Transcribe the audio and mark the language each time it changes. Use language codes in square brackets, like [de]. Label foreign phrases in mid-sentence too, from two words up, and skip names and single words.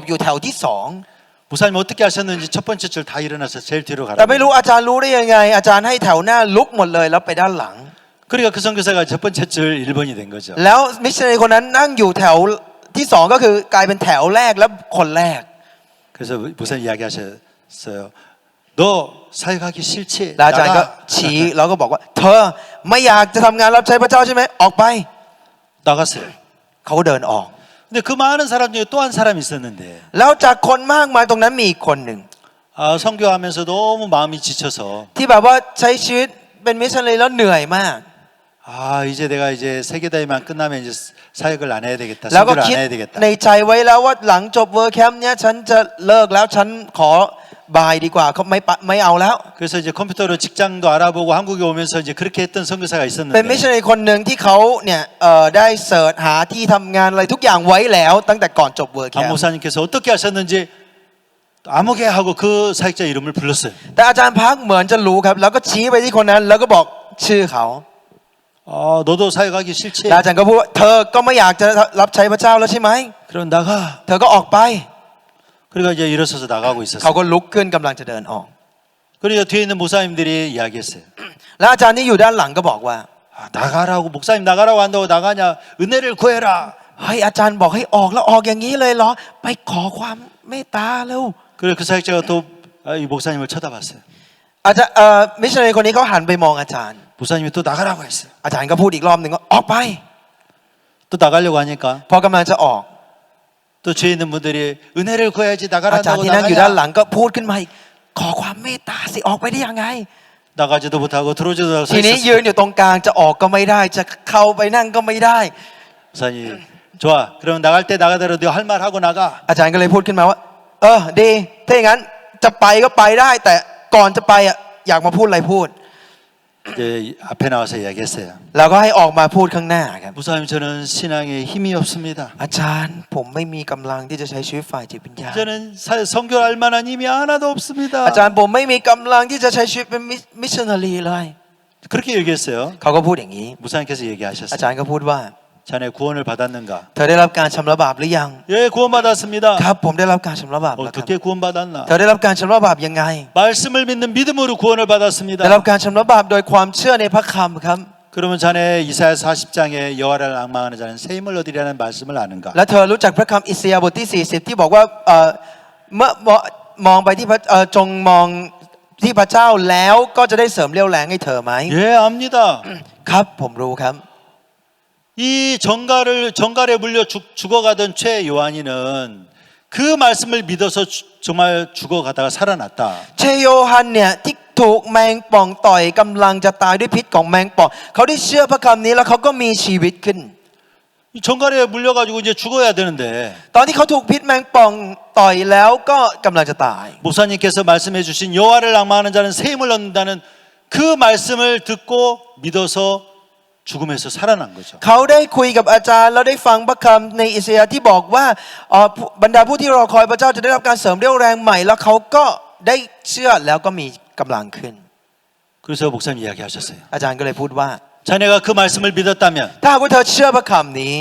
[th] แล้วเขาเนี่ยรู้สึกหนักใจที่จะเจอหน้าอาจารย์เขาก็เลยหลบอยู่แถวที่สอง [ko] 목사님 어떻게 하셨는지 첫 번째 줄 다 일어나서 제일 뒤로 [th] แต่ [ko] 가라고. [th] ไม่รู้อาจารย์รู้ได้ยังไงอาจารย์ให้แถวหน้าลุกหมดเลยแล้วไปด้านหลัง [ko] 그러니까 그 선교사가 첫 번째 줄 1번이 된 거죠. [th] แล้วมิชชันนารีคนนั้นนั่งอยู่แถวที่สองก็คือกลายเป็นแถวแรกและคนแรก [ko] 그래서 목사님 이야기하셨어요. 너 사역하기 싫지? [th] แล้วอาจารย์ก็ [ko] 나가. [th] ชี้แล้วก็บอกว่า เธอไม่อยากจะทำงานรับใช้พระเจ้าใช่ไหมออกไป [ko] 나갔어요. [th] เขาก็เดินออก [ko] 근데 그 많은 사람 중에 또 한 사람이 있었는데 [th] แล้วจากคนมากมายตรงนั้นมีอีกคนหนึ่ง [ko] 선교하면서 너무 마음이 지쳐서 [th] ที่แบบว่าใช้ชีวิตเป็นมิชชันนารีแล้วเหนื่อยมาก [ko] 이제 내가 이제 세계대회만 끝나면 이제 사역을 안 해야 되겠다. [th] แล้วก็ [ko] 선교를 [th] คิด [ko] 안 해야 되겠다. [th] ในใจไว้แล้วว่าหลังจบเวิร์คแคมป์เนี้ยฉันจะเลิกแล้วฉันขอบายดีกว่าเขาไม่เอาแล้ว [ko] 그래서 이제 컴퓨터로 직장도 알아보고 한국에 오면서 이제 그렇게 했던 선교사가 [th] เป็นมิช [ko] 있었는데 [th] ชันนารีคนหนึ่งที่เขาเนี่ยได้เสิร์ชหาที่ทำงานอะไรทุกอย่างไว้แล้วตั้งแต่ก่อนจบเวิร์คแค [ko] 안 [th] มป์ [ko] 목사님께서 어떻게 하셨는지 아무개 하고 그 사역자 이름을 불렀어요. [th] แต่อาจารย์พักเหมือนจะรู้ครับแล้วก็ชี้ไปที่คนนั้นแล้วก็บอกชื่อเขา [ko] 너도 사역하기 싫지? [th] แล้วอาจารย์ก็พูดว่าเธอก็ไม่อยากจะรับใช้พระเจ้าแล้วใช่ไหม [ko] 그럼 나가. [th] เธอก็ออกไป [ko] 그러니까 이제 일어서서 나가고 [th] เขา [ko] 있었어요. [th] ก็ลุกขึ้นกำลังจะเดินออก [ko] 그리고 뒤에 있는 목사님들이 이야기했어요. [th] แล้วอาจารย์ที่อยู่ด้านหลังก็บอกว่า [ko] 나가라고 목사님 나가라고 한다고 나가냐? 은혜를 구해라. [th] เฮ้ยอาจารย์บอกให้ออกแล้วออกอย่างนี้เลยเหรอไปขอความเมตตาเร็ว [ko] 그래서 그 사역자가 또 이 목사님을 쳐다봤어요. [th] อาจารย์มิชชันนารีคนนี้เขาหันไปมองอาจารย์ [ko] 목사님이 또 나가라고 했어요. [th] อาจารย์ก็พูดอีกรอบหนึ่งว่าออกไป [ko] 또 나가려고 하니까 [th] พอกำลังจะออก [ko] 또 뒤에 있는 분들이 은혜를 구해야지 [th] อาจารย์ [ko] 나가라고 [th] ที่นั่งอยู่ด้านหลั [ko] 나가냐? [th] งก็พูดขึ้นมาอีกขอความเมตตาสิออกไปได้ยังไง [ko] 나가지도 못하고 들어오지도 못하고 [th] ทีนี้ยืน [ko] 서 [th] อยู่ตรงกลางจะออกก็ไม่ได้จะเข้าไปนั่งก็ไม่ได้ [ko] 목사님 좋아. 그럼 나갈 때 나가더라도 할 말 하고 나가. [th] อาจารย์ก็เลยพูดขึ้นมาว่าดีถ้าอย่างนั้นจะไปก็ไปได้ แต่ก่อนจะไปอยากมาพูดอะไรพูด [ko] 이제 앞에 나와서 이야기했어요. [th] แล้วก็ให้ออกมาพูดข้างหน้าครับ [ko] 목사님 저는 신앙에 힘이 없습니다. [th] อาจารย์ผมไม่มีกำลังที่จะใช้ชีวิตฝ่ายจิตวิญญาณ [ko] 저는 선교할 만한 힘이 하나도 없습니다. [th] อาจารย์ผมไม่มีกำลังที่จะใช้ชีวิตเป็นมิชชันนารีเลย [ko] 그렇게 얘기했어요. [th] เขาก็พูดอย่างนี้ [ko] 목사님께서 [th] อา [ko] 얘기하셨어요. [th] จารย์ก็พูดว่า [ko] 자네 구원을 받았는가? [th] เธอได้รับการชำระบาปหรือยัง [ko] 예, 구원받았습니다. [th] ครับผมได้รับการชำระบาปแล้วครับ [ko] 어떻게 구원받았나? [th] เธอได้รับการชำระบาปยังไง [ko] 말씀을 믿는 믿음으로 구원을 [th] ได้รับ [ko] 받았습니다. [th] การชำระบาปโดยความเชื่อในพระคำครับ [ko] 그러면 자네 이사야 40장에 여호와를 앙망하는 자는 새 힘을 얻으리라는 말씀을 아는가? [th] และเธอรู้จักพระคำอิสยาห์บทที่40ที่บอกว่าเมื่อมองไปที่จงมองที่พระเจ้าแล้วก็จะได้เสริมเรี่ยวแรงให้เธอไหม [ko] 예, 압니다. [th] ครับผมรู้ครับ [ko] 이 정갈에 물려 죽어가던 최 요한이는 그 말씀을 믿어서 정말 죽어가다가 살아났다. [th] เชโยฮันเนี่ยที่ถูกแมงป่องต่อยกำลังจะตายด้วยพิษของแมงป่องเขาได้เชื่อพระคำนี้แล้วเขาก็มีชีวิตขึ้น [ko] 이 정갈에 물려가지고 이제 죽어야 되는데 [th] ตอนที่เขาถูกพิษแมงป่องต่อยแล้วก็กำลังจะตาย [ko] 목사님께서 말씀해 주신 여호와를 앙망하는 자는 새 힘을 얻는다는 그 말씀을 듣고 믿어서 죽음에서 살아난 거죠. [th] เขาได้คุยกับอาจารย์แล้วได้ฟังพระคำในอิสยาห์ที่บอกว่าบรรดาผู้ที่รอคอยพระเจ้าจะได้รับการเสริมเรี่ยวแรงใหม่แล้วเขาก็ได้เชื่อแล้วก็มีกำลังขึ้น [ko] 그래서 목사님 이야기하셨어요. [th] อาจารย์ก็เลยพูดว่า [ko] 자네가 그 말씀을 믿었다면 [th] ถ้าหากว่าเธอเชื่อพระคำนี้